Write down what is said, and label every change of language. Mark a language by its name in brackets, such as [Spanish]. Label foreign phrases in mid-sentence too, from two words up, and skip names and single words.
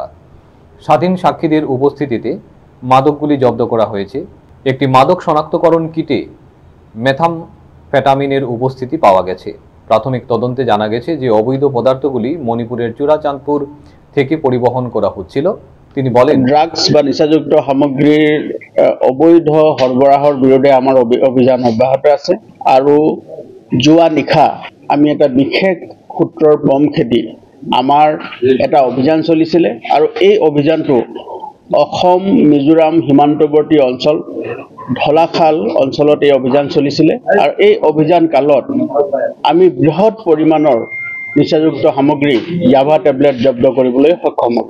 [Bangla] স্বাধীন সাক্ষীদের উপস্থিতিতে মাদকগুলি জব্দ করা হয়েছে। একটি মাদক শনাক্তকরণ কিটে মেথামফেটামিনের উপস্থিতি পাওয়া গেছে। প্রাথমিক তদন্তে জানা গেছে যে অবৈধ পদার্থগুলি মণিপুরের চোরাচাঁদপুর থেকে পরিবহন করা হচ্ছিল। তিনি বলেন, [Assamese] ড্রাগস বা নিচাযুক্ত সামগ্রীর অবৈধ সরবরাহৰ বিৰুদ্ধে আমাৰ অভিযান অব্যাহত আছে আৰু যোৱা নিশা আমি এটা বিশেষ সূত্ৰৰ পম খেদি আমাৰ এটা অভিযান চলিছিলে আৰু এই অভিযানটো অসম মিজোৰাম সীমান্তৱৰ্তী অঞ্চল ধলাখাল অঞ্চলত এই অভিযান চলিছিলে আৰু এই অভিযান কালত আমি বৃহৎ পৰিমাণৰ নিচাযুক্ত সামগ্ৰী ইয়াবা টেবলেট জব্দ কৰিবলৈ সক্ষম হ'লো।